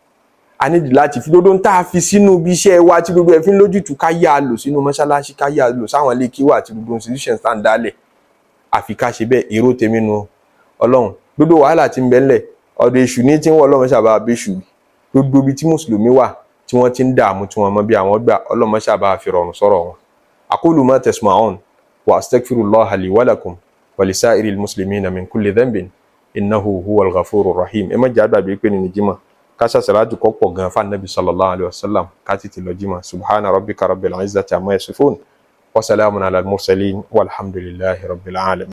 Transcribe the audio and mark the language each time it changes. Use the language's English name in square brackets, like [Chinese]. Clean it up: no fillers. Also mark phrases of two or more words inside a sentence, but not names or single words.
[Yoruba] A nídìí láti fi dodo tá a fi sínú ibi iṣẹ́ wa tí gbogbo ẹ̀ fi ń lójútùú ká yá lò sínú mọ́ṣáláṣí ká yá lò sáwọn ilé kíwà àti gbogbo institutions tá ń dálẹ̀. Àfi ká ṣe bẹ́ẹ̀ èrò tèmi nu Ọlọ́run. Gbogbo wàhálà tí ń bẹ ńlẹ̀ ọ̀dọ̀ èṣù ní tí ń wọ Ọlọ́run ṣàbá abéṣù. Gbogbo ibi tí mùsùlùmí wà tí wọ́n ti ń dààmú tí wọ́n mọ bí àwọn gbà Ọlọ́run ṣàbá fi rọrùn sọ̀rọ̀ wọn. [Arabic] أقول ما تسمعون وأستغفر الله لي ولكم ولسائر المسلمين من كل ذنب إنه هو الغفور الرحيم. [Yoruba] Ẹ má jẹ́ àgbàgbé pé ní jímọ̀ kásá sàlátù kọ́ pọ̀ gan fún Nabi [Arabic] صلى الله عليه وسلم [Yoruba] ká tètè lọ jímọ̀. [Arabic] سبحان ربك رب العزة عما يصفون وسلام على المرسلين والحمد لله رب العالمين.